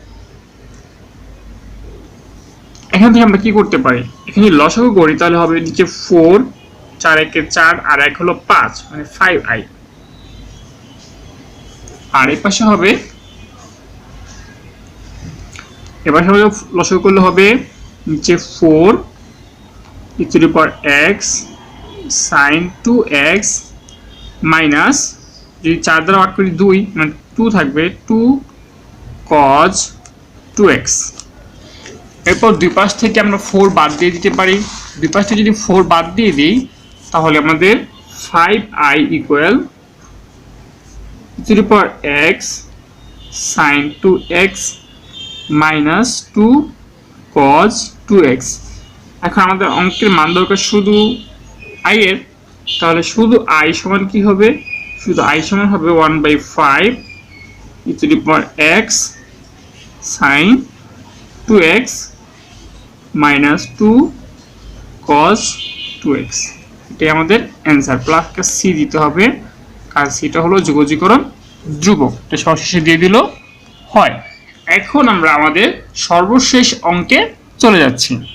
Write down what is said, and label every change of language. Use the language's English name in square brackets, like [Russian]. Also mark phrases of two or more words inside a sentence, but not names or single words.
[Bangla] এখান থেকে আমরা কি করতে পারি, এখানে লসাগু করি তাহলে হবে নিচে 4, 4 একে 4 আর 1 হলো 5 মানে 5i। আর এই পাশে হবে, এবার হবে লসাগু করলে হবে নিচে 4 [English] e to the power x sin 2x [Bangla] মাইনাস, যদি 4 দ্বারা ভাগ করি 2 মানে 2 থাকবে 2 cos 2x। এরপর দুই পাশ থেকে আমরা 4 বাদ দিয়ে দিতে পারি। দুই পাশ থেকে যদি 4 বাদ দিয়ে দিই তাহলে আমাদের 5i ইকুয়াল [English] e to the power x sin 2x [Bangla] মাইনাস 2 cos 2x। এখন আমাদের অঙ্কের মান দরকার শুধু i এর, তাহলে শুধু i সমান কি হবে, শুধু i সমান হবে 1/5 [English] e to the power x sin 2x [Bangla] মাইনাস 2 cos 2x। এটাই আমাদের অ্যান্সার। [English] plus C [Bangla] দিতে হবে কারণ সিটা হলো যোগজীকরণ ধ্রুবক, এটা সবশেষে দিয়ে দিল হয়। এখন আমরা আমাদের সর্বশেষ অঙ্কে চলে যাচ্ছি।